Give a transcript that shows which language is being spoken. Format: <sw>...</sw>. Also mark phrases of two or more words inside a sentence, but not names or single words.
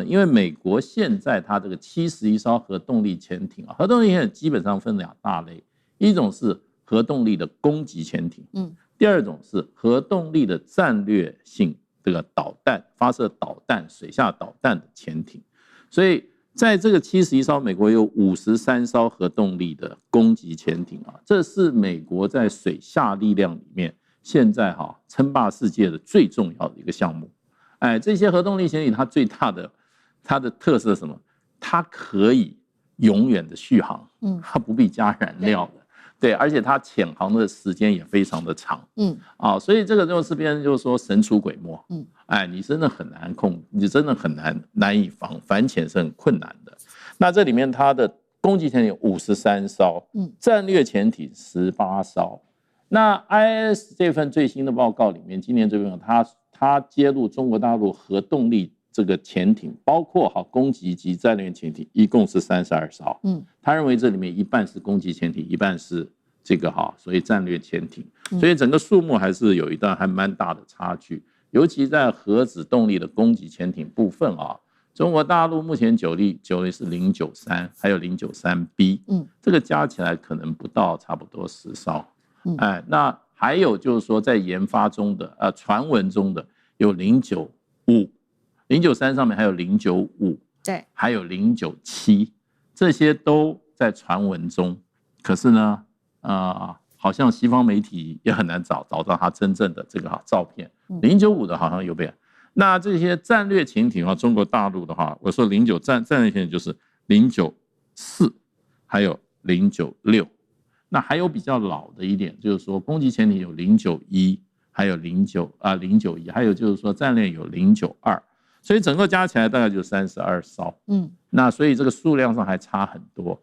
<zh>因為美國現在它這個71艘核動力潛艇啊，核動力潛艇基本上分2大類，一種是核動力的攻擊潛艇，第二種是核動力的戰略性這個導彈發射導彈、水下導彈的潛艇。所以在這個71艘，美國有53艘核動力的攻擊潛艇啊，這是美國在水下力量裡面現在稱霸世界的最重要的一個項目。這些核動力潛艇它最大的它的特色是什麼？它可以永遠的續航，它不必加燃料的。對，而且它潛航的時間也非常的長，所以這個就是邊就是說神出鬼沒，你真的很難控，你真的很難以反潛是很困難的。那這裡面它的攻擊潛艇53艘，戰略潛艇18艘。那 IIS 這份最新的報告裡面，今年這份它揭露中國大陸核動力這個潛艇，包括攻擊及戰略潛艇，一共是32艘。他認為這裡面一半是攻擊潛艇，一半是這個所謂戰略潛艇，所以整個數目還是有一段還蠻大的差距。尤其在核子動力的攻擊潛艇部分中國大陸目前九力是093，還有 093B，這個加起來可能不到差不多10艘。那還有就是說在研發中的傳聞中的有095。093上面還有095，對，還有097，這些都在傳聞中。可是呢，好像西方媒體也很難找到它真正的這個照片。095的好像有變。那這些戰略潛艇中國大陸的話，我說戰略潛艇就是094，還有096。那還有比較老的一點，就是說攻擊潛艇有091，還有091，還有就是說戰略有092。所以整個加起來大概就32艘，那所以這個數量上還差很多。</zh>